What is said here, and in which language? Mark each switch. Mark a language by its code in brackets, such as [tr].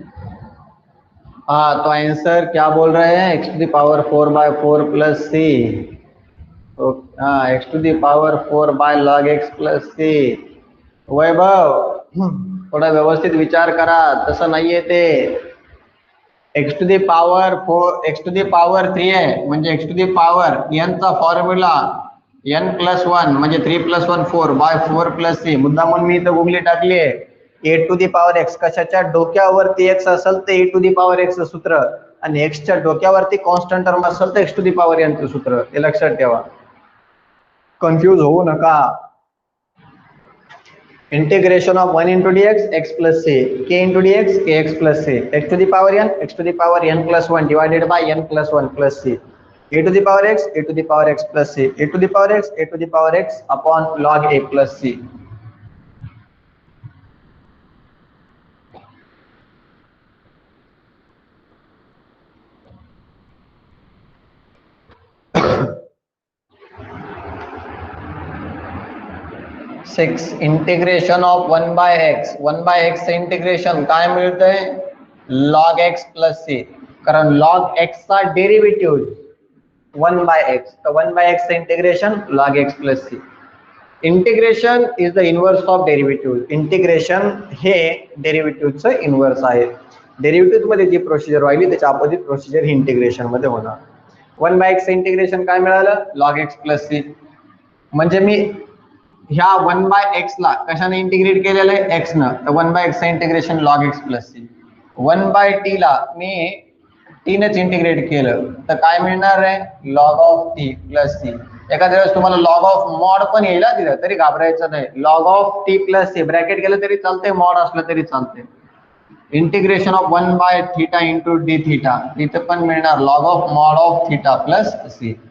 [hi] हाँ, तो आंसर क्या बोल रहे हैं, x to the power 4/4 plus सी. हाँ, x to the power 4 by log x plus सी. [mr] वैभव थोडा व्यवस्थित विचार करा, तसं नाहीये ते. X to the power 4 x to the power 3 आहे म्हणजे x to the power n चा फॉर्म्युला n+1 म्हणजे 3+1 4 बाय 4+c. मुद्दामून मी इथं गुगली टाकली आहे. ए टू दी पॉवर एक्स कशाच्या डोक्यावरती एक्स असेल तर ए टू दी पॉवर एक्स सूत्र, आणि एक्सच्या डोक्यावरती कॉन्स्टंट टर्म असेल तर x to the power n चं सूत्र. हे लक्षात ठेवा, कन्फ्यूज होऊ नका. [en] Integration of 1 into dx x plus c, k into dx kx plus c, x to the power n plus 1 divided by n plus 1 plus c, a to the power x a to the power x plus c, a to the power x a to the power x upon log a plus c. [mr] Six integration of 1 by x चे integration काय मिळतंय? log x plus c, कारण log x चा derivative 1 by x, तर 1 by x चे integration log x plus c. [en] Integration is the inverse of derivative. [mr] Integration हे डेरिव्हेटिव्हचं inverse आहे. Derivative मध्ये जी प्रोसिजर व्हायली त्याच्या अपोजिट प्रोसिजर ही इंटिग्रेशन मध्ये होणार. 1 by x चे इंटिग्रेशन काय मिळालं? [en] log x plus c. [mr] म्हणजे मी ह्या 1 by x ला कशाने इंटिग्रेट केलेलं आहे? x न, तर 1 by x चं integration log x plus c. 1 by t ला मी t नेच इंटिग्रेट केलं तर काय मिळणार आहे? [en] log of t plus c. [mr] एखाद्या वेळेस तुम्हाला log of mod पण येईल दिलं तरी घाबरायचं नाही. log of t plus c bracket केलं तरी चालतंय, मॉड असलं तरी चालतंय. Integration of 1 by theta into D theta, तिथे पण मिळणार log of mod of theta plus c.